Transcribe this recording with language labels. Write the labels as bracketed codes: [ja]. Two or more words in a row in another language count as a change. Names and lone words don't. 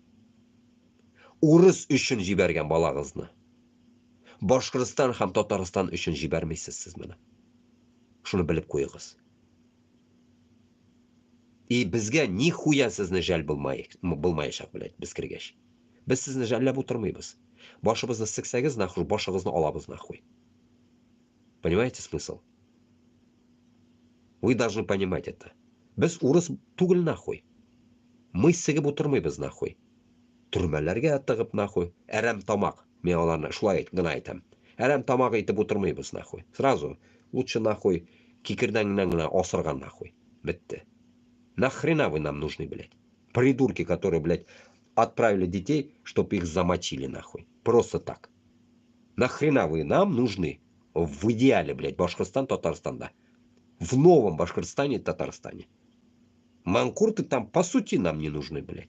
[tt] Урыс өчен җибәргән балагызны Башкортстан һәм Татарстан өчен җибәрмисез сез моны. Шуны белеп куегыз. И безгә нихуя сезне жәл булмаячак, блядь, без кергәч. Без сезне жәлләп утырмыйбыз. Башыбызны сексәгез, нахуй, башыгызны алабыз, нахуй. [ru] Понимаете смысл? Вы должны понимать это. [tt] Без урыс түгел, нахуй. Мы сигеп утырмыйбыз, нахуй. Төрмәләргә тыгып, нахуй. Әрәм тамак. Мен аларны шулай гына әйтәм. Әрәм тамак итеп утырмыйбыз, нахуй. [ru] Сразу лучше, нахуй, [tt] кикердәңнән генә асырган, нахуй. Бетте. [ru] Нахрена вы нам нужны, блядь? Придурки, которые, блядь, отправили детей, чтобы их замочили, нахуй. Просто так. Нахрена вы нам нужны? В идеале, блядь, Башкортостан, Татарстан, да. В новом Башкортостане и Татарстане. Манкурты там, по сути, нам не нужны, блядь.